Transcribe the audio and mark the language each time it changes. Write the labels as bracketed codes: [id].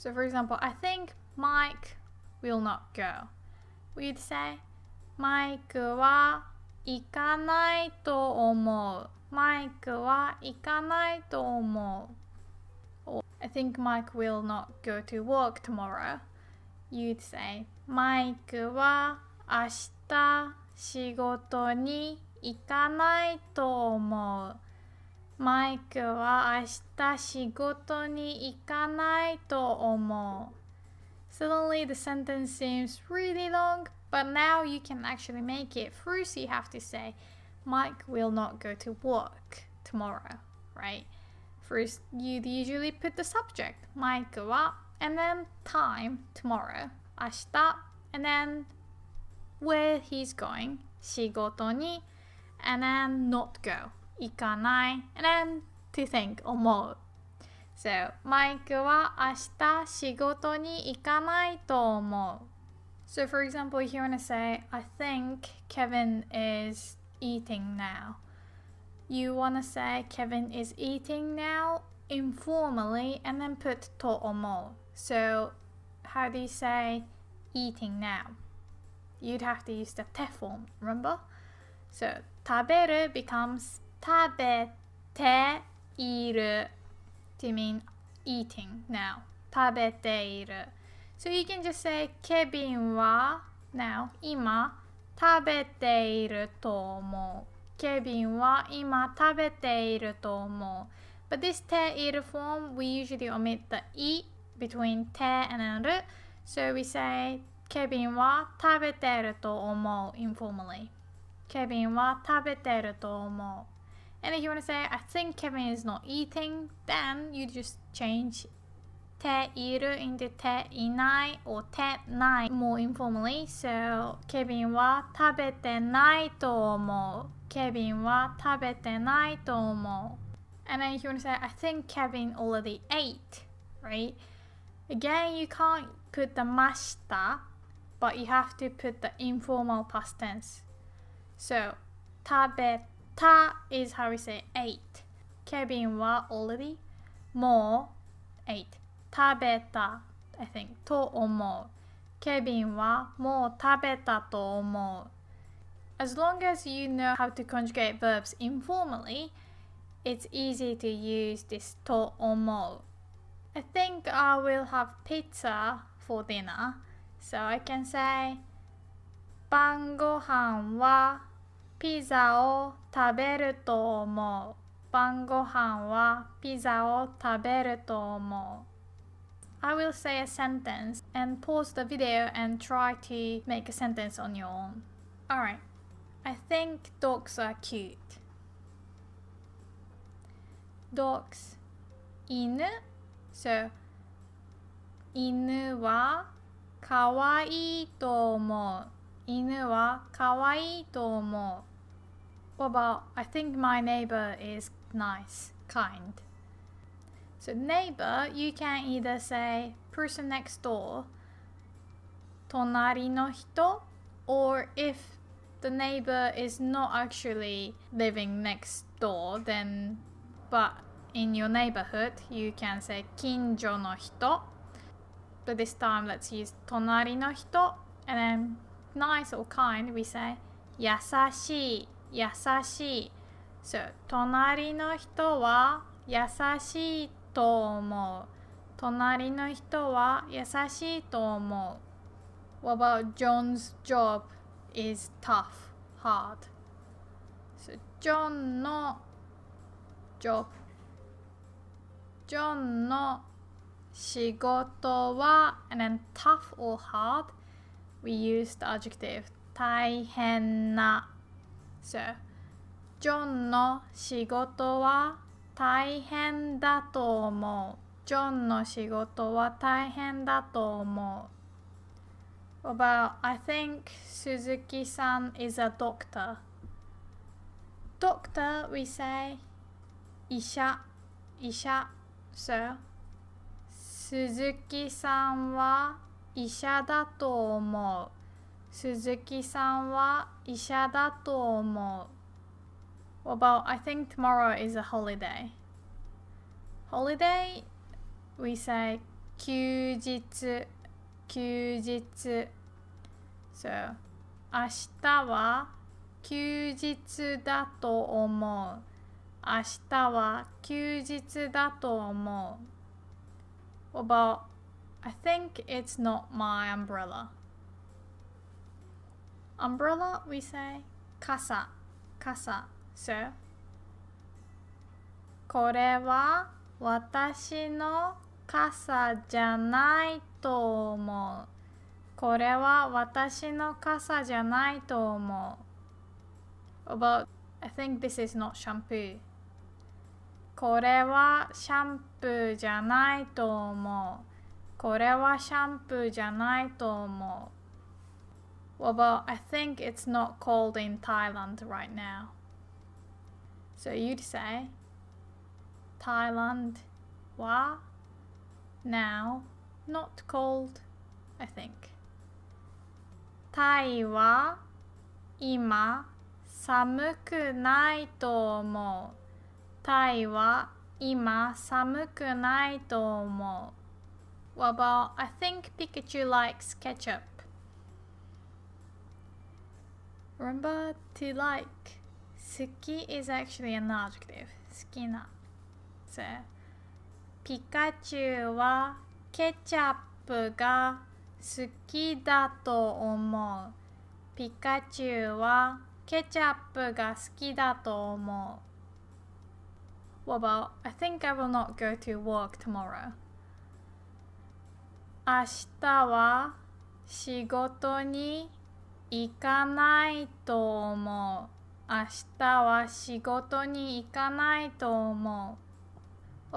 [en] So for example, I think Mike will not go. We'd say [ja] マイクは行かないと思う。マイクは行かないと思う。 [en] Or I think Mike will not go to work tomorrow. You'd say [ja] マイクは明日仕事に行かないと思う。マイクは明日仕事に行かないと思う。 [en] Suddenly the sentence seems really long, but now you can actually make it through, so you have to say Mike will not go to work tomorrow, right? First, you'd usually put the subject [ja] マイクは [en] and then time tomorrow 明日 and then where he's going [ja] 仕事に [en] and then not go [ja] 行かない [en] and then to think 思う. [ja] So マイクは明日仕事に行かないと思う. [en] So for example, if you want to say I think Kevin is eating now, you want to say Kevin is eating now informally and then put [ja] と思う. [en] So how do you say eating now? You'd have to use the て form, remember? So 食べる becomes [ja] 食べている [en] to mean eating now. 食べている. So you can just say [ja] ケビンは [en] Now, [ja] 今食べていると思う。ケビンは今食べていると思う。 [en] But this ている form, we usually omit the e between て and る。 So we say [ja] ケビンは食べていると思う [en] informally. [ja] ケビンは食べていると思う。 [en] And if you want to say, I think Kevin is not eating, then you just change ている into ていない or てない more informally. [ja] So, ケビンは食べてないと思う。ケビンは食べてないと思う。 [en] And then if you want to say, I think Kevin already ate, right? Again, you can't put the ました, but you have to put the informal past tense. So, 食べた is how we say ate. Kevin は already, [ja] もう [en] ate. [ja] 食べた [en] I think [ja] と思う。ケビンはもう食べたと思う。 [en] As long as you know how to conjugate verbs informally, it's easy to use this と思う。 I think I will have pizza for dinner, so I can say [ja] 晩ご飯はピザを食べると思う。晩ご飯はピザを食べると思う。 [en] I will say a sentence and pause the video and try to make a sentence on your own. Alright, I think dogs are cute. Dogs [ja] 犬 So 犬はかわいいと思う。犬はかわいいと思う。 [en] What about I think my neighbor is nice, kind. So neighbor, you can either say person next door, [ja] 隣の人, [en] or if the neighbor is not actually living next door, then but in your neighborhood, you can say [ja] 近所の人. [en] But this time, let's use [ja] 隣の人, [en] and then nice or kind, we say [ja] 優しい、優しい. So 隣の人は優しいと思う。隣の人は優しいと思う。 [en] What about John's job is tough, hard? So John の job. [ja] John の仕事は [en] and then tough or hard, we use the adjective [ja] 大変な。 So John の仕事は大変だと思う。ジョンの仕事は大変だと思う。 [en] What about I think Suzuki-san is a doctor. Doctor, we say [ja] 医者、医者。 So 鈴木さんは医者だと思う。鈴木さんは医者だと思う。 [en] What about I think tomorrow is a holiday. Holiday, we say [ja] 休日、休日。 So 明日は休日だと思う。明日は休日だと思う。 [en] What about I think it's not my umbrella. Umbrella, we say [ja] 傘、傘。 So これは私の傘じゃないと思う。これは私の傘じゃないと思う。 [en] About I think this is not shampoo. [ja] これはシャンプーじゃないと思う。これはシャンプーじゃないと思う。 [en] What about I think it's not cold in Thailand right now. So you'd say Thailand は now not cold, I think. [ja] タイは今寒くないと思う。タイは今寒くないと思う。 [en] What about I think Pikachu likes ketchup. Remember to like. 好き is actually an adjective. [ja] 好きな。 [en] So, [ja] ピカチュウはケチャップが好きだと思う。ピカチュウはケチャップが好きだと思う。 [en] What about, I think I will not go to work tomorrow. [ja] 明日は仕事に行かないと思う。明日は仕事に行かないと思う。